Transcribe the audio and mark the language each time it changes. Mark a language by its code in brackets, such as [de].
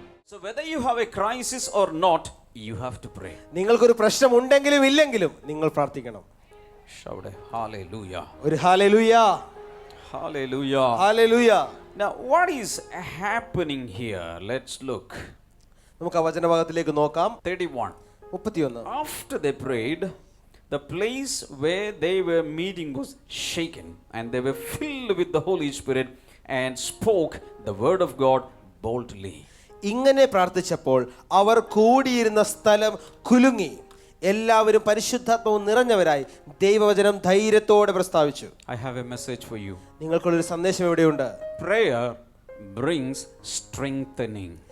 [en] So whether you have a crisis or not, you have to pray. [ml] നിങ്ങൾക്കൊരു പ്രശ്നം ഉണ്ടെങ്കിലും ഇല്ലെങ്കിലും നിങ്ങൾ പ്രാർത്ഥിക്കണം. [en] Shout hallelujah. [ml] ഒരു hallelujah. [en] Hallelujah. [ml] Hallelujah. [en] Now what is happening here? Let's look. [ml] നമുക്ക് ആ വചനഭാഗത്തിലേക്ക് നോക്കാം. [en] 31. After they prayed, the place where they were meeting was shaken, and they were filled with the Holy Spirit and spoke the word of God boldly. [ml] ഇങ്ങനെ പ്രാർത്ഥിച്ചപ്പോൾ അവർ കൂടിയിരുന്ന സ്ഥലം കുലുങ്ങി, എല്ലാവരും പരിശുദ്ധാത്മാവ് നിറഞ്ഞവരായി ദൈവവചനം ധൈര്യത്തോടെ പ്രസ്താവിച്ചു. [en] I have a message for you. [ml] നിങ്ങൾക്കുള്ളൊരു സന്ദേശം ഇവിടെയുണ്ട്. [en] Prayer brings strengthening.